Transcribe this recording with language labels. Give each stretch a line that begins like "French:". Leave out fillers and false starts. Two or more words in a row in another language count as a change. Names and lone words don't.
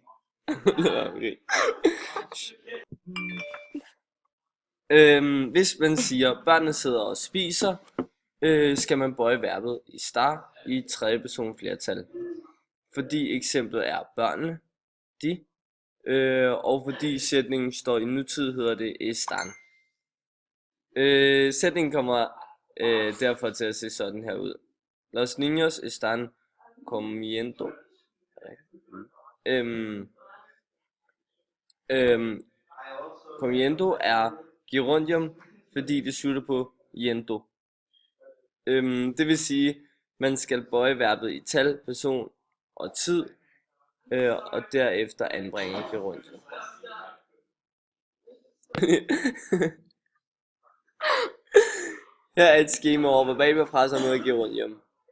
Danish: Hvis man siger, børnene sidder og spiser, skal man bøje verbet i star i tredje person flertal. Fordi eksemplet er børnene, de, og fordi sætningen står i nutid, hedder det están. Sætningen kommer derfor til at se sådan her ud.
Spanish: Los niños están comiendo.
Danish: Comiendo er gerundium, fordi det slutter på yendo. Det vil sige, man skal bøje verbet i tal, person og tid, og derefter anbringe gerundium. Her er et skema over verbalforfraser med gerundium.